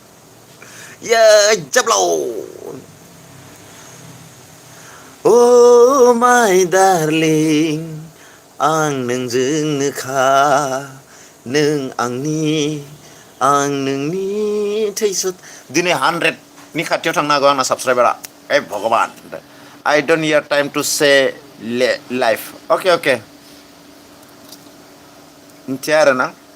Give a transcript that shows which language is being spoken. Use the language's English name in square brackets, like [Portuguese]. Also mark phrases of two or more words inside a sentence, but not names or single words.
[English] Oh my darling [Bodo] आं नोंजोंनोखा नों आं नोंनि थैसत दिनै 100नि खाथियाव थांनो हागौ आंना साबस्क्राइबारा ए भगबान [English] I don't have time to say live okay [Bodo] मिथिया आरो ना